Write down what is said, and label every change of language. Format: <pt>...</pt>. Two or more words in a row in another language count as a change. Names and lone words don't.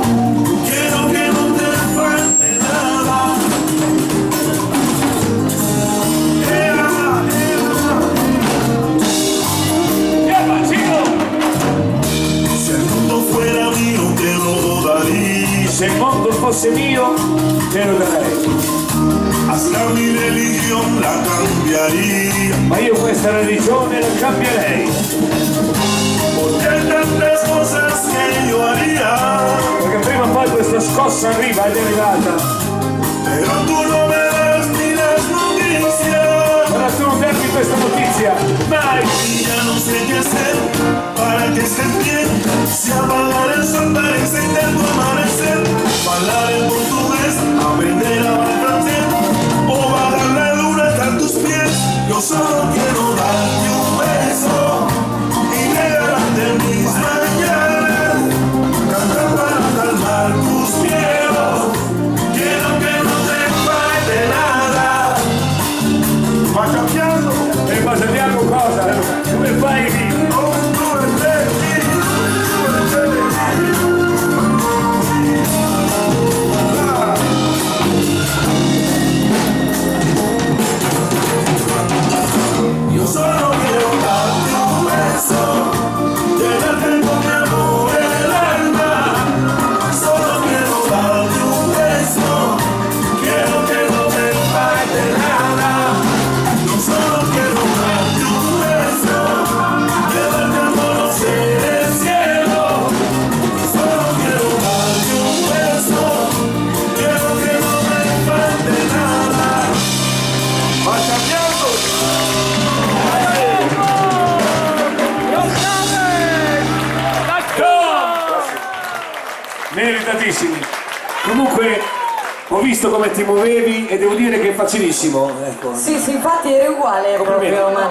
<es>Quiero que no te falte nada. Si el mundo fuera mío te lo daría.</es> <it>Se il mondo fosse mio, te lo darei.</it> <es>Hasta mi religión la cambiaría.</es> <it>Ma io questa religione la cambierei.</it> <es>Porque hay tantas cosas que yo haría.</es> <it>Perché prima o poi questa scossa arriva ed è arrivata.</it> <es>Pero tú no me das ni las noticias.</es> <it>Ora tu non darmi questa notizia, mai!</it> <es>Y ya no sé qué hacer para que estés bien. Si apagar el sol para encender tu amanecer. Hablar en portugués, aprender a hablar francés. O bajar la luna hasta tus pies. Yo solo quiero darte un beso y regalarte mis mañanas. Cantar para calmar tus miedos. Quiero que no te falte nada.</es> <it>Va cambiando. E ma sappiamo cosa? Come fai lì?</it> <es>Yo solo quiero darte un beso, llenarte con mi amor el alma. Solo quiero darte un beso, quiero que no te falte nada. Yo solo quiero darte un beso, llevarte a conocer el cielo. Solo quiero darte un beso, quiero que no te falte nada.</es> <it>Va cambiando. Meritatissimi. Comunque ho visto come ti muovevi e devo dire che è facilissimo. Ecco. Sì, infatti eri uguale proprio, ma...</it>